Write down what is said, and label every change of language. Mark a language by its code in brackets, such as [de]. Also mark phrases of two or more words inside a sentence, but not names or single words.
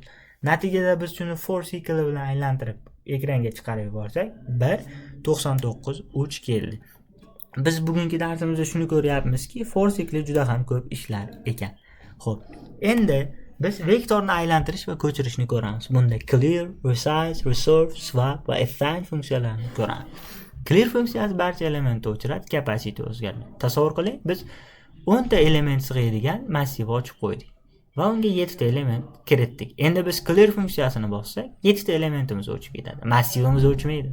[uz] Natijada biz shuni for sikli bilan aylantirib ekranga chiqarib yuborsak, 1 99 3 keldi. Biz bugungi darsimizda shuni ko'ryapmizki, for sikli juda ham ko'p ishlar ekan. Xo'p, endi biz vektorni aylantirish va ko'chirishni ko'ramiz. Bunda clear, resize, resolve, swap va assign funksiyalarini ko'ramiz. Clear funksiyasi barcha elementni o'chiradi, capacity o'zgarmaydi. Tasavvur qiling, biz 10 ta element sig'adigan massivni ochib qo'ydik va unga 7 ta element kiritdik. Endi biz clear funksiyasini bossak, 7 ta elementimiz o'chib ketadi. Massivimiz o'chmaydi.